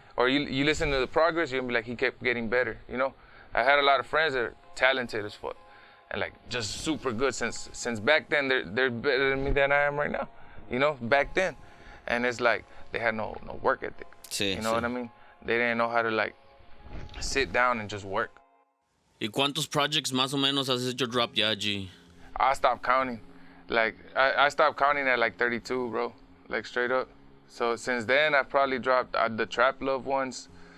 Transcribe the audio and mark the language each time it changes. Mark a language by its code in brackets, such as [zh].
[en] Or you listen to the progress, you're gonna be like, he kept getting better, you know? I had a lot of friends that are talented as fuck and like just super good since back then. They're better than me than I am right now, you know, back then. And it's like, they had no work ethic, you know what I mean? They didn't know how to like sit down and just work. [es] ¿Y cuántos projects más o menos has hecho drop ya, G? [en] I stopped counting. Like, I stopped counting at like 32, bro. Like, straight up. So since then, I probably dropped the Trap Love ones.